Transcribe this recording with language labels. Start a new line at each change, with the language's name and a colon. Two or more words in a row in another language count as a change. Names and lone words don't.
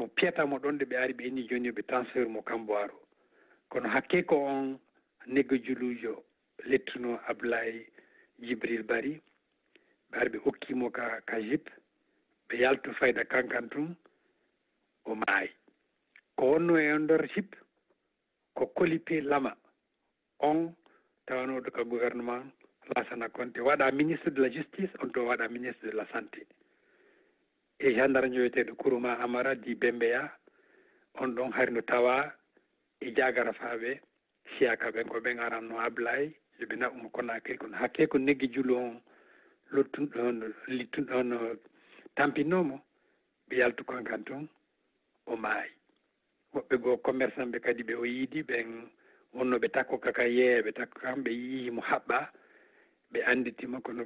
Fula: piyatamo ɗon de ɓe ari ɓe inni joni ɓe transfert mo Kamboiro kono hakke ko on Neggo Julujo lettuno Ablaye Jibril Bari ɓe ari ɓe hokkimo ka jip ɓe yaltu fayda kankan tun o maayi ko wonno e on nder jip ko Kolipe Lama on tawanoɗo ka gouvernement Lassana Conté waɗa
French: ministre de la justice
Fula: on to waɗa
French: ministre de la santé
Fula: e gendarme joweteɗo Kourouma Amara di Bembeya on ɗon harino tawa e jagara faɓe siyaka ɓen ko ɓen aranno Ablaye yoɓe naɓumo Conakry kono hakke ko Neggi Julu on littun on tampinnomo ɓe yaltu kankan toon o maayi woɓɓe goo commerçant ɓe kadi ɓe o yiidi ɓen wonno ɓe takko kaka yeeya ɓe takko kam ɓe yiyimo haɓɓa ɓe anditimo kono